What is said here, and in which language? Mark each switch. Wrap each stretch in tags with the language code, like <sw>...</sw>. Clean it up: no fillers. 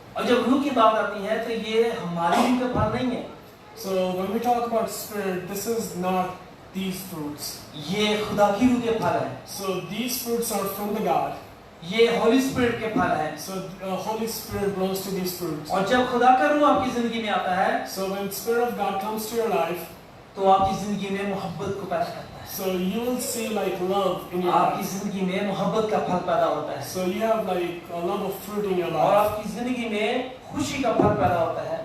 <hi>और जब रूह की बात आती है तो ये हमारे रूह के फल नहीं है।</hi> <en>So when we talk about spirit, this is not these fruits.</en> <hi>ये खुदा की रूह के फल हैं।</hi> <en>So these fruits are from the God.</en> <hi>ये होली स्पिरिट के फल हैं।</hi> <en>So Holy Spirit belongs to these fruits.</en> <hi>और जब खुदा का रूह आपकी जिंदगी में आता है</hi> <en>So when Spirit of God comes to your life,</en> <hi>तो आपकी जिंदगी में मोहब्बत को पैदा करता है।</hi> <en>So you will see like love in your</en> <hi>आपकी</hi> <en>life.</en> <hi>जिंदगी में मोहब्बत का फल पैदा होता है</hi> <en>So you have like a love of fruit in your</en> <hi>और</hi> <en>life.</en> <hi>आपकी जिंदगी में खुशी का फल पैदा होता है,</hi>